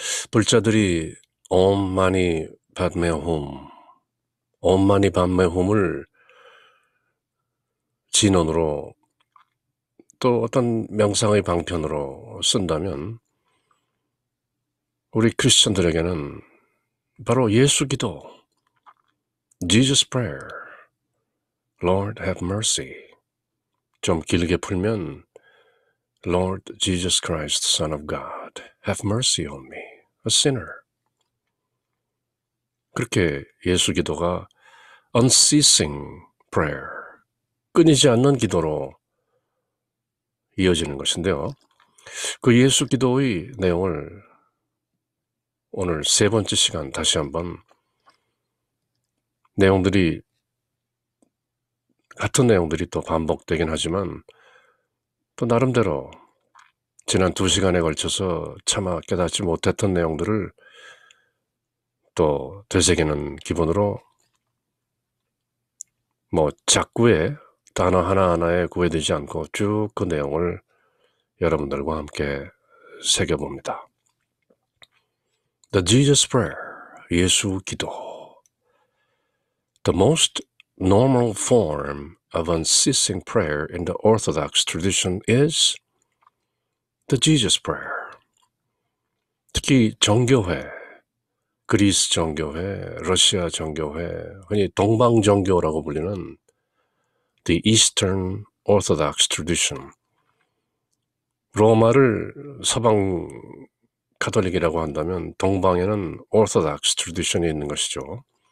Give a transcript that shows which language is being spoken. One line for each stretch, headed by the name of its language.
Korean: 불자들이 옴 마니 padme hum, 옴 마니 padme hum을 진언으로 또 어떤 명상의 방편으로 쓴다면 우리 크리스천들에게는 바로 예수 기도, Jesus Prayer,
English: Lord have mercy.
Korean: 좀 길게 풀면
English: Lord Jesus Christ, Son of God, have mercy on me, a sinner.
Korean: 그렇게 예수 기도가 unceasing prayer, 끊이지 않는 기도로 이어지는 것인데요. 그 예수 기도의 내용을 오늘 3번째 시간 다시 한번 내용들이 같은 내용들이 또 반복되긴 하지만 또 나름대로 지난 2시간에 걸쳐서 차마 깨닫지 못했던 내용들을 또 되새기는 기분으로 작구에 단어 하나하나에 구애되지 않고 쭉 그 내용을 여러분들과 함께 새겨봅니다.
English: The Jesus Prayer,
Korean: 예수 기도.
English: The most normal form of unceasing prayer in the Orthodox tradition is the Jesus prayer.
Korean: 특히 정교회, 그리스 정교회, 러시아 정교회, 흔히 동방정교라고 불리는
English: the Eastern Orthodox tradition.
Korean: 로마를 서방 가톨릭이라고 한다면 동방에는 Orthodox tradition이 있는 것이죠.